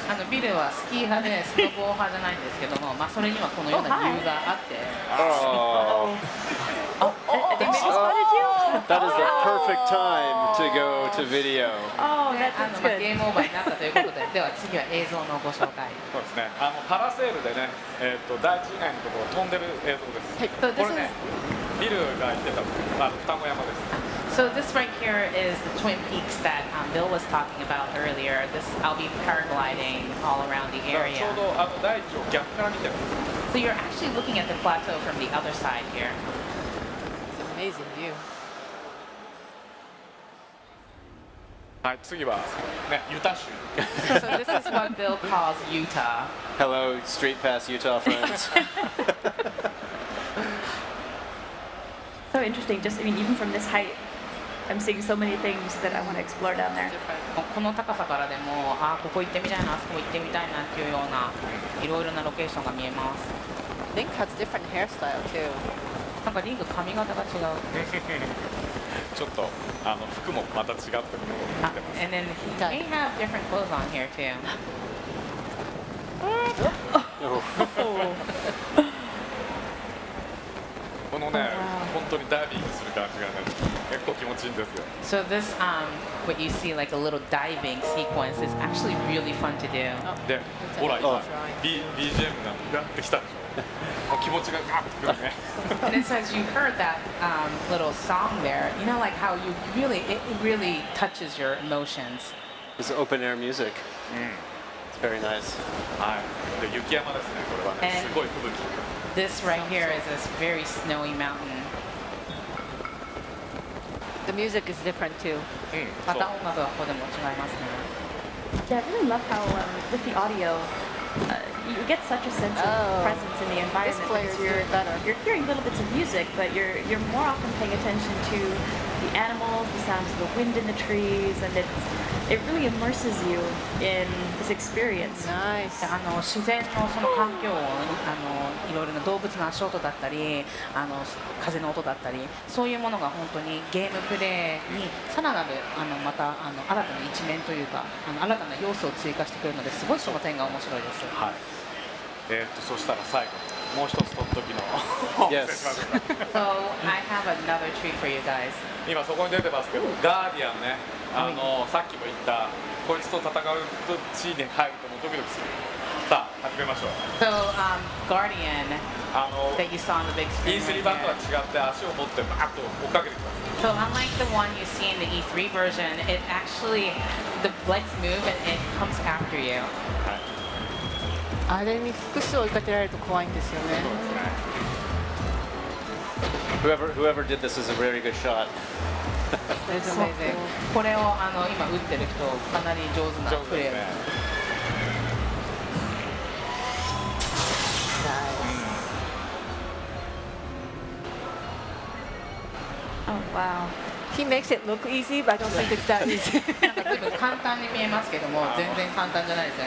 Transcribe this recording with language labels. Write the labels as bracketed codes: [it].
[ja] ビルはスキー派でスノボー派じゃないんですけども、まあそれにはこのような理由があって。 [en] they spotted you. That is the perfect time to go to video. Oh, that's [ja] ゲー [en] good. [ja] ムオーバーになったということで、では次は映像のご紹介。そうですね。パラセールでね、大地以外のところを飛んでる映像です。これね、ビルが言ってた双子山です。 [en] So this right here is the Twin Peaks that Bill was talking about earlier. This I'll be paragliding all around the [ja] ちょ [en] area. [ja] うど大地を逆から見てるんです。 [en] So you're actually looking at the plateau from the other side here. It's an amazing view. [ja] はい、次はね、ユタ州。 [en] So this is what Bill calls Utah. Hello, Street Pass Utah friends. So interesting. Just, I mean, even from this height, I'm seeing so many things that I want to explore down there. [ja] この高さからでも、ここ行ってみたいな、あそこ行ってみたいなっていうようないろいろなロケーションが見えます。 [en] Link has different hairstyle too. [ja] なんかリンク髪型が違う。ちょっと服もまた違ってるのを見てます。 [en] And then he may have different clothes on here too. [ja] このね、本当にダイビングする感じがね、結構気持ちいいんですよ。 [en] So this, what you see like a little diving sequence is actually really fun to do. [ja] で、ほら今、BGM がやってきたでしょ。もう気持ちがガッとくるね。 [en] And it says you heard that little song there. You know, like how you really, it really touches your emotions. It's open air music. It's very nice. [ja] はい。で、雪山ですね。これはね、すごい吹雪。 [en] This right here is this very snowy mountain. The music is different too. [ja] また音楽がここでも違いますね。 [en] Yeah, I really love how with the audio, you get such a sense of presence in the environment. This player is because doing better. You're hearing little bits of music, but you're more often paying attention to the animals, the sounds of the wind in the trees, and it really immerses you in this experience. Nice. [ja] 自然のその環境をいろいろな動物の足音だったり風の音だったりそういうものが本当にゲームプレイにさらなるまた新たな一面というか新たな要素を追加してくれるのですごいその点が面白いです。はい。そしたら最後もう一つ取っときの。 [en] Yes. So I have another treat for you guys. [ja] 今そこに出てますけど、ガーディアンね、さっきも言ったこいつと戦うと地位に入るともうドキドキする。さあ始めましょう。 [en] So Guardian that you saw on the big screen E3 [ja] 版とは [en] here. [ja] 違って足を持ってバーッと追っかけてきます。 [en] So unlike the one you see in the E3 version, it actually the legs move and it comes after you. [ja] あれに複数追いかけられると怖いんですよね。 [en] Whoever did this is a very good shot. It's amazing. [ja] これを今打ってる人かなり上手なプレー。 [en] Oh wow. He makes it look easy, but I don't think it's that easy. [ja] なんか随分簡単に見えますけども全然簡単じゃないですね。